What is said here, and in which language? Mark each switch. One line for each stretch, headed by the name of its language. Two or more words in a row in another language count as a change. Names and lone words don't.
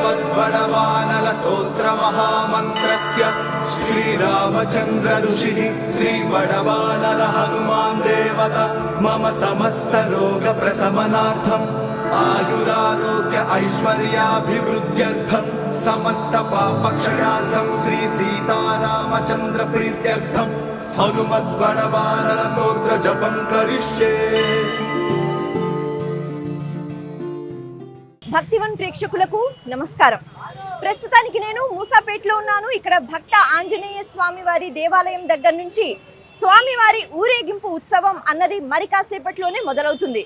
Sanskrit: हनुमद्बलवानल स्तोत्र महामन्त्रस्य श्रीरामचन्द्र ऋषिः श्रीबलवानल हनुमान् देवता मम समस्त रोग प्रशमनार्थम् आयुरारोग्य ऐश्वर्याभिवृद्ध्यर्थं समस्त पापक्षयार्थं श्री सीतारामचन्द्र प्रीत्यर्थं हनुमद्बलवानल स्तोत्र जपं करिष्ये।
Telugu: భక్తివన్ ప్రేక్షకులకు నమస్కారం. ప్రస్తుతానికి నేను మూసాపేటలో ఉన్నాను. ఇక్కడ భక్త ఆంజనేయ స్వామి వారి దేవాలయం దగ్గర నుంచి స్వామివారి ఊరేగింపు ఉత్సవం అన్నది మరి కాసేపట్లోనే మొదలవుతుంది.